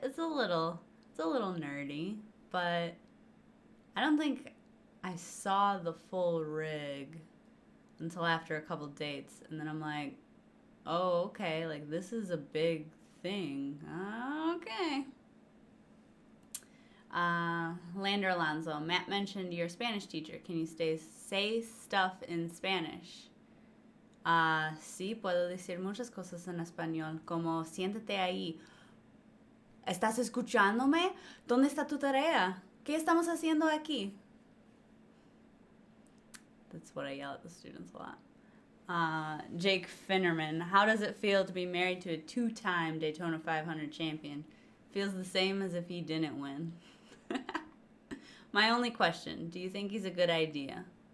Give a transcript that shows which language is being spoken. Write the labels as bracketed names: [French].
[English] It's a little nerdy, but I don't think I saw the full rig until after a couple dates, and then I'm like, oh, okay, like this is a big thing. Okay. Lander Alonso, Matt mentioned your Spanish teacher. Can you say stuff in Spanish? [Spanish] Sí, puedo decir muchas cosas en español, como siéntate ahí. ¿Estás escuchándome? ¿Dónde está tu tarea? ¿Qué estamos haciendo aquí? [English] That's what I yell at the students a lot. Jake Finnerman, how does it feel to be married to a two-time Daytona 500 champion? Feels the same as if he didn't win. My only question, do you think he's a good idea?